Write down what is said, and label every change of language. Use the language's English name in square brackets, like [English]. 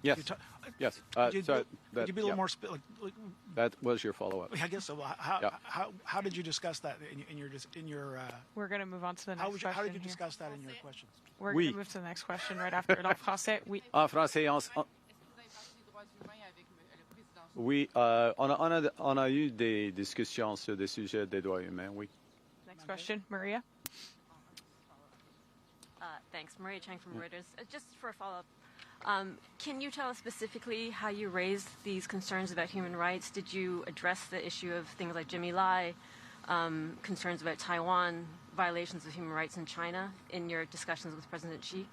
[English] Yes. Yes. Could you be a little more that was your follow-up. I guess so. How did you discuss that in your? We're going to move on to the next question. How did you discuss that in your questions? We're going to move to the next question right after it [French] en français. Oui. En français. Oui, on a eu des discussions sur des sujets des droits humains, oui. [English] Next question, Maria. Thanks. Maria Chang from Reuters. Just for a follow-up, can you tell us specifically how you raised these concerns about human rights? Did you address the issue of things like Jimmy Lai, concerns about Taiwan, violations of human rights in China in your discussions with President Xi?